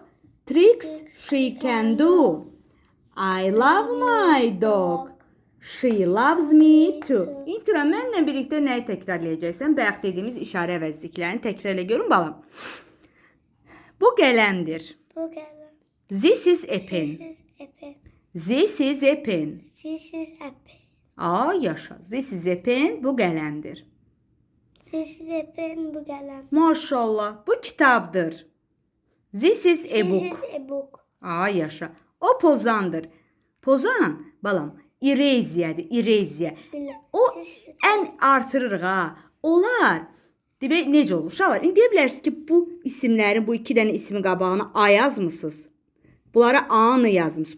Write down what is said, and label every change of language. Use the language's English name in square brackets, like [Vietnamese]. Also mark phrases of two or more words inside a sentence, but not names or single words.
[English] Tricks she can do. I love my dog. She loves me too. [Azerbaijani] İntura, mənlə birlikdə nəyi təkrarlayacaqsan? Bayaq dediyimiz işarə əvəzliklərini təkrar elə görün balam. Bu qələmdir. Bu qələm. [English] This is a pen. This is a pen. This is a pen. Aa yaşa. This is a pen. [Azerbaijani] Bu qələmdir. [English] This is a pen. [Azerbaijani] Bu qələm. Maşallah. Bu kitabdır. [English] This is a book. This is a book. [Azerbaijani] Aa yaşa. O pozandır. Pozan, balam, ireziyadır, ireziya. Biləm. O ən artırırıq ha. Onlar demək necə olur? Uşaqlar, indi deyə bilərsiniz ki, bu isimlərin, bu iki dənə ismin qabağına A yazmısınız. Bunlara A-nı yazmısınız.